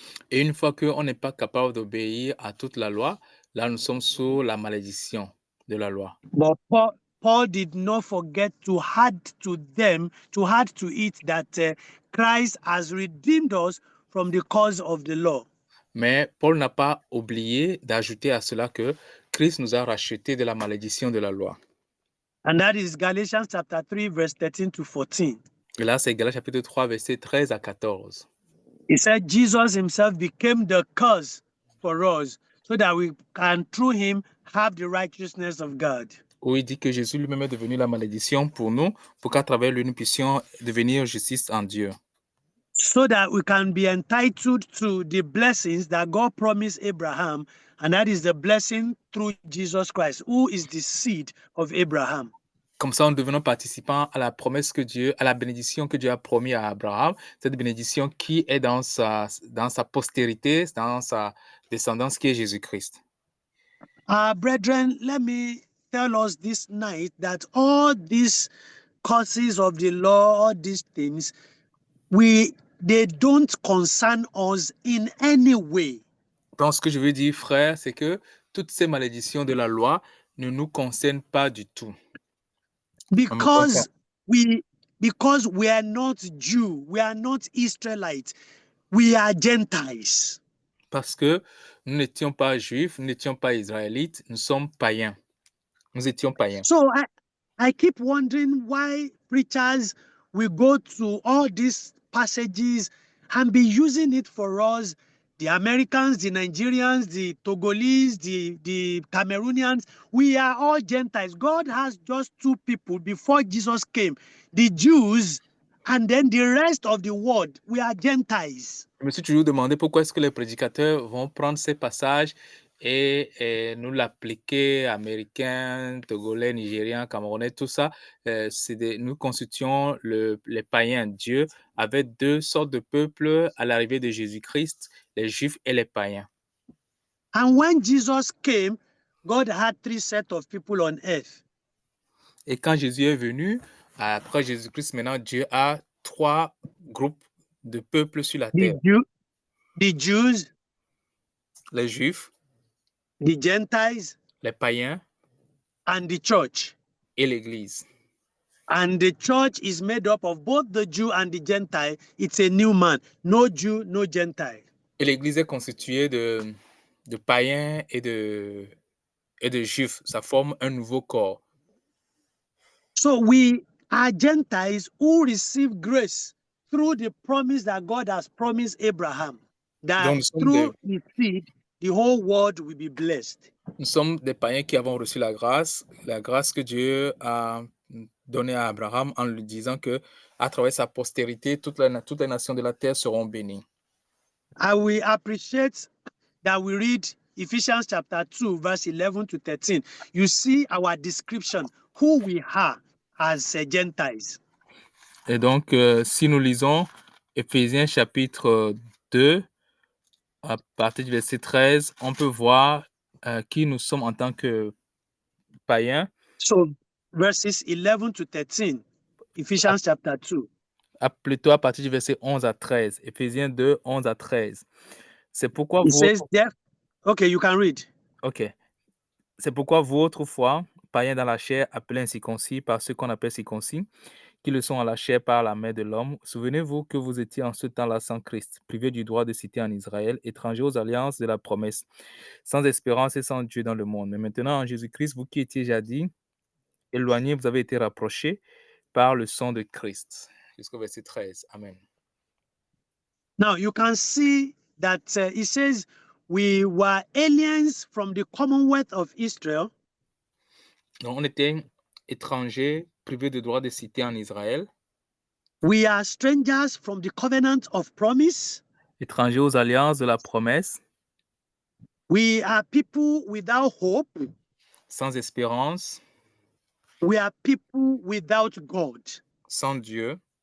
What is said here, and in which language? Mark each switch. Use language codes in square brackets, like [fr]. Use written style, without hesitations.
[fr] Et une fois qu'on n'est pas capable d'obéir à toute la loi, là, nous sommes sous la malédiction de la loi. [en] But Paul did not forget to add to it that Christ has redeemed us from the curse of the law. [fr] Mais Paul n'a pas oublié d'ajouter à cela que Christ nous a rachetés de la malédiction de la loi. [en] And that is Galatians chapter 3, verse 13 to 14. [fr] Et là, c'est Galates chapitre 3, versets 13 à 14. [en] He said Jesus himself became the curse for us so that we can through him have the righteousness of God. [fr] Où il dit que Jésus lui-même est devenu la malédiction pour nous, pour qu'à travers lui, nous puissions devenir justice en Dieu. [en] So that we can be entitled to the blessings that God promised Abraham, and that is the blessing through Jesus Christ, who is the seed of Abraham. [fr] Comme ça, nous devenons participants à la promesse que Dieu, à la bénédiction que Dieu a promis à Abraham, cette bénédiction qui est dans sa postérité, dans sa descendance, qui est Jésus-Christ. [en] Brethren, let me tell us this night that all these causes of the law, all these things, they don't concern us in any way. [fr] Donc, ce que je veux dire, frère, c'est que toutes ces malédictions de la loi ne nous concernent pas du tout. [en] Because we are not Jew, we are not Israelites, we are Gentiles. [fr] Parce que nous n'étions pas juifs, nous n'étions pas israélites, nous sommes païens. Nous étions païens. [en] So I keep wondering why preachers will go to all these passages and be using it for us the Americans, the Nigerians, the Togolese, the Cameroonians, we are all Gentiles. God has just two people before Jesus came, the Jews and then the rest of the world. We are Gentiles. [fr] Je me suis toujours demandé pourquoi est-ce que les prédicateurs vont prendre ces passages et nous l'appliquer, américains, togolais, nigériens, camerounais, tout ça. Nous constituons les païens. Dieu avait deux sortes de peuples à l'arrivée de Jésus-Christ, les juifs et les païens. [en] And when Jesus came, God had three sets of people on earth. [fr] Et quand Jésus est venu, après Jésus-Christ, maintenant, Dieu a trois groupes de peuples sur la terre. [en] The Jews, [fr] Les juifs, [en] the Gentiles, [fr] les païens [en] and the church. [fr] et l'Église. [en] And the church is made up of both the Jew and the Gentile. It's a new man. No Jew, no Gentile. [fr] Et l'Église est constituée de païens et de juifs. Ça forme un nouveau corps. [en] So we are Gentiles who receive grace through the promise that God has promised Abraham, that [fr] Donc, [en] through his seed, the whole world will be blessed. [fr] Nous sommes des païens qui avons reçu la grâce que Dieu a donnée à Abraham en lui disant que à travers sa postérité, toutes les nations de la terre seront bénies. [en] I will appreciate that we read Ephesians chapter 2, verse 11 to 13. You see our description, who we are as Gentiles. [fr] Et donc, si nous lisons Éphésiens chapitre 2, à partir du verset 13, on peut voir qui nous sommes en tant que païens. [en] So, verses 11 to 13, Ephesians chapter 2. [fr] Plutôt à partir du verset 11 à 13. Éphésiens 2, 11 à 13. C'est pourquoi [en] It says there. Okay, you can read. OK. [fr] C'est pourquoi vous, autrefois, païens dans la chair, appelés incirconcis par ceux qu'on appelle circoncis, qui le sont à la chair par la main de l'homme, souvenez-vous que vous étiez en ce temps-là sans Christ, privés du droit de cité en Israël, étrangers aux alliances de la promesse, sans espérance et sans Dieu dans le monde. Mais maintenant, en Jésus-Christ, vous qui étiez jadis éloignés, vous avez été rapprochés par le sang de Christ. Jusqu'au verset 13. Amen. [en] Now, you can see that it says, we were aliens from the commonwealth of Israel. [fr] Donc, on était étrangers, privés de droit de cité en Israël. [en] We are strangers from the covenant of promise. [fr] Étrangers aux alliances de la promesse. [en] We are people without hope. [fr] Sans espérance. [en] We are people without God. [fr] Sans Dieu.